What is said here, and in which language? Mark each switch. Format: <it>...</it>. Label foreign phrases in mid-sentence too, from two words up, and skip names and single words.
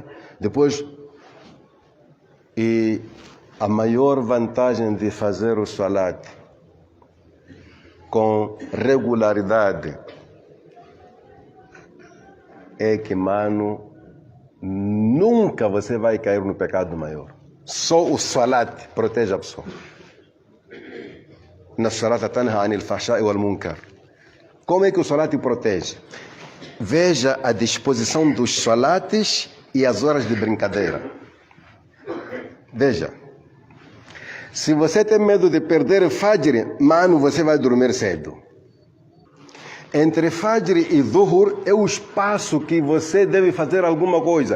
<pt>Depois, e a maior vantagem de fazer o salat com regularidade é que, mano, nunca você vai cair no pecado maior. Só o salat protege a pessoa.</pt> <ar>إن الصلاة تنهى عن الفحشاء والمنكر.</ar> <pt>Como é que o salat protege? Veja a disposição dos salates e as horas de brincadeira. Veja. Se você tem medo de perder o fajr, mano, você vai dormir cedo. Entre fajr e dhuhr é o espaço que você deve fazer alguma coisa.</pt>